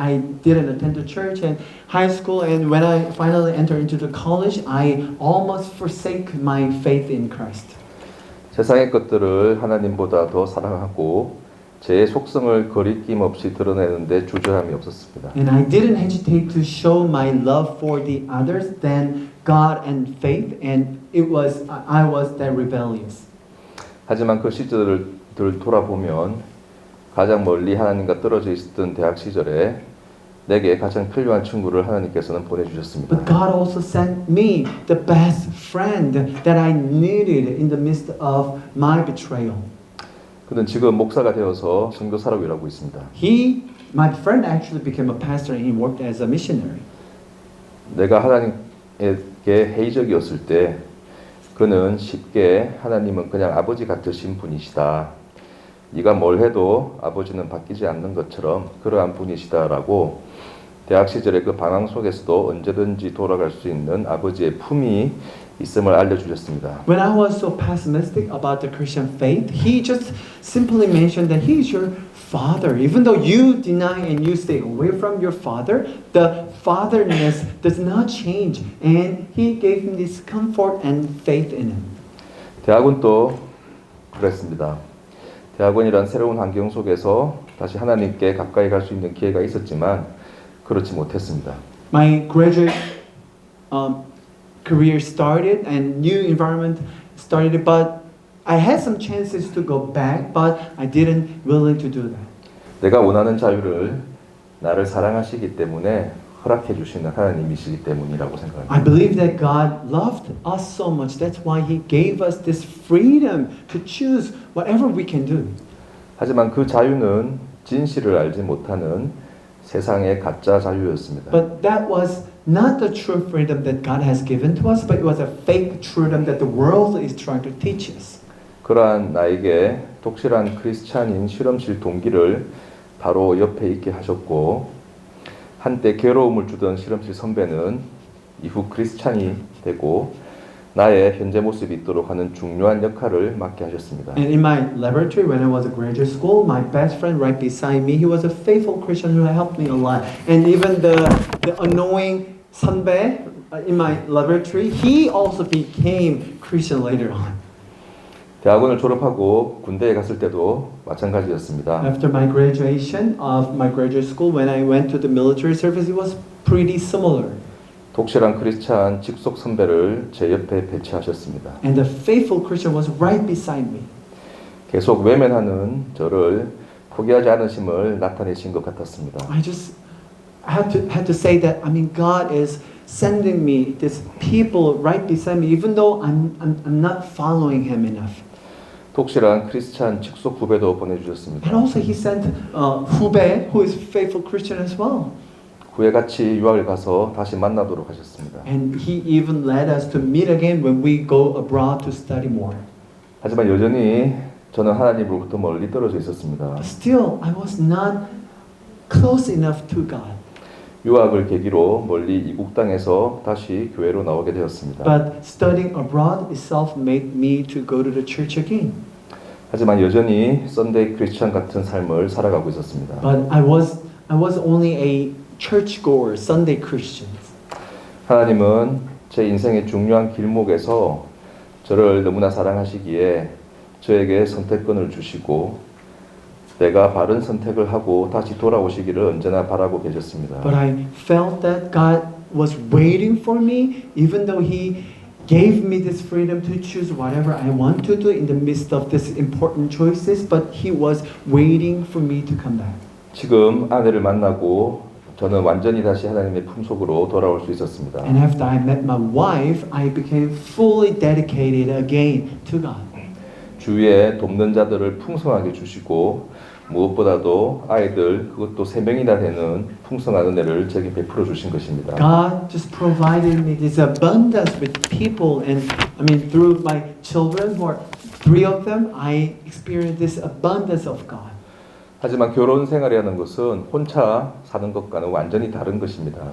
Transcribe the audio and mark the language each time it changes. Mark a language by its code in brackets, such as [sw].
[en] I didn't attend the church and high school, and when I finally entered into the college, I almost forsake my faith in Christ. [ko] 세상의 것들을 하나님보다 더 사랑하고 제 속성을 거리낌 없이 드러내는데 주저함이 없었습니다. [en] And I didn't hesitate to show my love for the others than God and faith, and I was that rebellious. [ko] 하지만 그 시절을 돌아보면 가장 멀리 하나님과 떨어져 있었던 대학 시절에 내게 가장 필요한 친구를 하나님께서는 보내주셨습니다. [en] But God also sent me the best friend that I needed in the midst of my betrayal. [ko] 그는 지금 목사가 되어서 선교사라고 일하고 있습니다. [en] My friend actually became a pastor and he worked as a missionary. [ko] 내가 하나님에게 회의적이었을 때 그는 쉽게 하나님은 그냥 아버지 같으신 분이시다. 네가 뭘 해도 아버지는 바뀌지 않는 것처럼 그러한 분이시다라고 대학 시절의 그 방황 속에서도 언제든지 돌아갈 수 있는 아버지의 품이 있음을 알려주셨습니다. [en] When I was so pessimistic about the Christian faith, he just simply mentioned that he is your father. Even though you deny and you stay away from your father, the fatherness does not change. And he gave him this comfort and faith in him. [ko] 대학은 또 그랬습니다. 대학원이란 새로운 환경 속에서 다시 하나님께 가까이 갈 수 있는 기회가 있었지만 그렇지 못했습니다. [en] My graduate career started and new environment started, but I had some chances to go back, but I didn't willing to do that. [ko] 내가 원하는 자유를 나를 사랑하시기 때문에 허락해 주시는 하나님이시기 때문이라고 생각합니다. [en] I believe that God loved us so much. That's why He gave us this freedom to choose whatever we can do. [ko] 하지만 그 자유는 진실을 알지 못하는 세상의 가짜 자유였습니다. [en] But that was not the true freedom that God has given to us, but it was a fake freedom that the world is trying to teach us. [ko] 그러한 나에게 독실한 크리스찬인 실험실 동기를 바로 옆에 있게 하셨고 한때 괴로움을 주던 실험실 선배는 이후 크리스찬이 되고 나의 현재 모습이 있도록 하는 중요한 역할을 맡게 하셨습니다. [en] And in my laboratory, when I was at graduate school, my best friend right beside me, he was a faithful Christian who helped me a lot. And even the annoying 선배 in my laboratory, he also became Christian later on. [ko] 대학원을 졸업하고 군대에 갔을 때도 마찬가지였습니다. [en] After my graduation of my graduate school, when I went to the military service, it was pretty similar. [ko] 독실한 크리스찬 직속 선배를 제 옆에 배치하셨습니다. [en] And the faithful Christian was right beside me. [ko] 계속 외면하는 저를 포기하지 않으심을 나타내신 것 같았습니다. [en] I just had to say that God is sending me these people right beside me, even though I'm not following Him enough. [ko] 독실한 크리스찬 직속 후배도 보내주셨습니다. [en] And also He sent 후배 who is faithful Christian as well. [ko] 후에 같이 유학을 가서 다시 만나도록 하셨습니다. [en] And He even led us to meet again when we go abroad to study more. [ko] 하지만 여전히 저는 하나님으로부터 멀리 떨어져 있었습니다. [en] Still, I was not close enough to God. [ko] 유학을 계기로 멀리 이국 땅에서 다시 교회로 나오게 되었습니다. [en] But studying abroad itself made me to go to the church again. [ko] 하지만 여전히 [en] 썬데이 크리스천 [ko] 같은 삶을 살아가고 있었습니다. [en] But I was only a churchgoer, Sunday Christian. [ko] 하나님은 제 인생의 중요한 길목에서 저를 너무나 사랑하시기에 저에게 선택권을 주시고 내가 바른 선택을 하고 다시 돌아오시기를 언제나 바라고 계셨습니다. [en] But I felt that God was waiting for me, even though He gave me this freedom to choose whatever I want to do in the midst of these important choices. But He was waiting for me to come back. [ko] 지금 아내를 만나고 저는 완전히 다시 하나님의 품속으로 돌아올 수 있었습니다. [en] And after I met my wife, I became fully dedicated again to God. [ko] 주위에 돕는 자들을 풍성하게 주시고 무엇보다도 아이들 그것도 3명이나 되는 풍성한 은혜를 제게 베풀어 주신 것입니다. [en] God just provided me this abundance with people, and through my children, who are 3 of them, I experienced this abundance of God. [ko] 하지만 결혼 생활이라는 것은 혼자 사는 것과는 완전히 다른 것입니다.